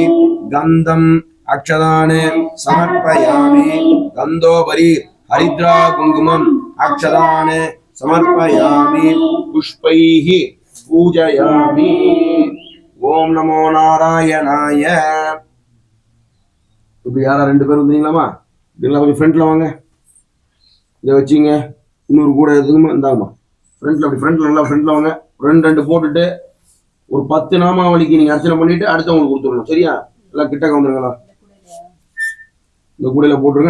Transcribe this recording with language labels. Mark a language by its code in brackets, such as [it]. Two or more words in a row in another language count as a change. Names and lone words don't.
[sa] गंधं अक्षदाने समर्पयामि. गंधोपरि हरिद्रा कुंकुमम् अक्षदाने समर्पयामि. पुष्पैः पूजयामि. ओम नमो नारायणाय. [ta] இப்ப யாரா ரெண்டு பேரும் வந்தீங்களாமா? இதெல்லாம் கொஞ்சம் ஃப்ரண்ட்ல வாங்க. இதை வச்சுங்க. இன்னொரு கூட எதுக்குமா இந்தாங்கம்மா. ஃப்ரண்ட்ல அப்படி ஃப்ரண்ட்ல நல்லா ஃப்ரண்ட்ல வாங்க. ரெண்டு போட்டுட்டு ஒரு 10 நாமாவளிக்கு நீங்க அர்ச்சனை பண்ணிட்டு அடுத்தவங்களுக்கு கொடுத்துடணும். சரியா? எல்லாம் கிட்ட வந்துருங்களா? இந்த கூடையில போட்டுருங்க.